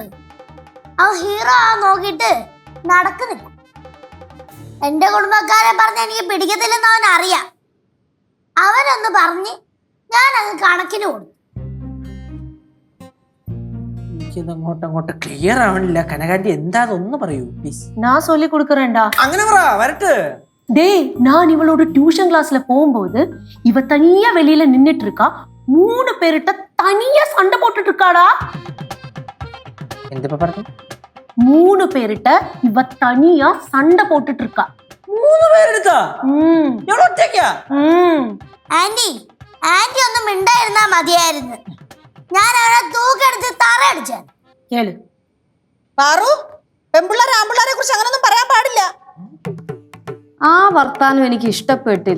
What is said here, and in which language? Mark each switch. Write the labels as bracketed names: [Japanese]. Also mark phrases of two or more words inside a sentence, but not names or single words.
[Malayalam] അവൻ ഹീറോ ആ നോക്കിട്ട് നടക്കുന്നില്ല. എന്റെ കുടുംബക്കാരെ പറഞ്ഞ എനിക്ക് പിടിക്കത്തില്ലെന്ന് അവൻ അറിയാം. അവനൊന്ന് പറഞ്ഞ് ഞാൻ അങ്ങ് കണക്കിന് കൊടുത്തു. അങ്ങോട്ട് ക്ലിയർ ആവണില്ല. കനകാന്റി എന്താന്ന് പറയൂ പ്ലീസ്. [Tamil] நான் சொல்லி கொடுக்கறேன்டா. [Malayalam] അങ്ങനെ പറ വരട്ടെ. [Tamil] டேய், நான் இவளோட [English] tuition classல [Tamil] போகும்போது இவ தனியா வெளியில நின்னுட்டு இருக்கா. 3 பேர்கிட்ட தனியா சண்டை போட்டுட்டு இருக்காடா. [Malayalam] എന്താ പറഞ്ഞു? [Tamil] 3 பேர்கிட்ட இவ தனியா சண்டை போட்டுட்டு இருக்கா. [Malayalam] 3 പേരെടുത്താ? ഒറ്റയ്ക്കാ? ആന്റി ഒന്നും മിണ്ടായിരുന്നാ മതിയായിരുന്നു. ഞാൻ അവനെ തൂക്കെടുത്ത് തറ അടിച്ച. കേളു പാറു, പെമ്പിള്ളേരെ ആമ്പിള്ളേരെ കുറിച്ച് അങ്ങനൊന്നും പറയാൻ പാടില്ല. ആ വർത്താനം എനിക്ക് ഇഷ്ടപ്പെട്ടില്ല.